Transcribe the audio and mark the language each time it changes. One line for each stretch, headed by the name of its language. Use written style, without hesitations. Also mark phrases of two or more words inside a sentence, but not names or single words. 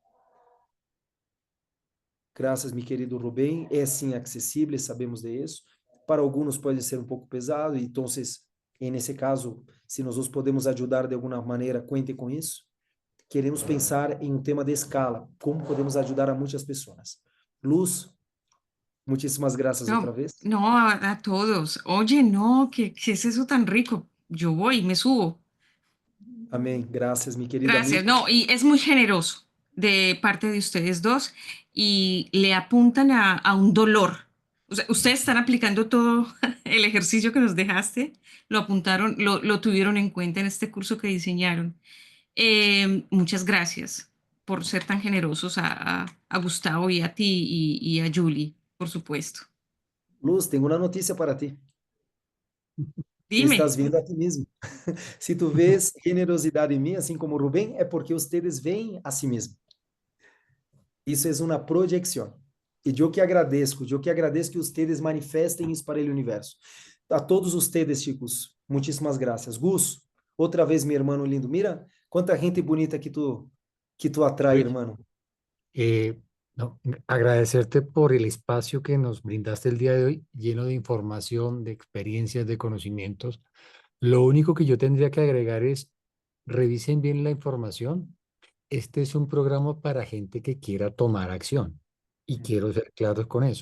Portuguese: Graças, meu querido Rubén. É sim acessível, sabemos disso. Para alguns pode ser um pouco pesado, então, nesse caso, se nós os podemos ajudar de alguma maneira, cuente com isso. Queremos pensar em um tema de escala, como podemos ajudar a muitas pessoas.
Spanish: Luz, muchísimas gracias No, otra vez. no, a todos. Oye, no, ¿qué es eso tan rico? Yo voy, me subo. Amén. Gracias, mi querida Gracias. amiga. No, y es muy generoso de parte de ustedes dos y le apuntan a un dolor. O sea, ustedes están aplicando todo el ejercicio que nos dejaste, lo apuntaron, lo tuvieron en cuenta en este curso que diseñaron. Muchas gracias por ser tan generosos a Gustavo y a ti y a Julie, por supuesto. Luz, tengo una noticia para ti. Te Dime. estás viendo a ti mismo.
Portuguese: Se tu vês generosidade em mim, assim como Rubén, é porque ustedes veem a si mesmo. Isso é uma projeção. E eu que agradeço que ustedes manifestem isso para o universo.
Spanish: A todos ustedes, chicos,
Portuguese: muitíssimas graças. Gus, outra vez, meu irmão lindo. Mira, quanta gente bonita que tu atrai,
Spanish: Luis, hermano. no, agradecerte por el espacio que nos brindaste el día de hoy, lleno de información, de experiencias, de conocimientos. Lo único que yo tendría que agregar es, revisen bien la información. Este es un programa para gente que quiera tomar acción y quiero ser claros con eso.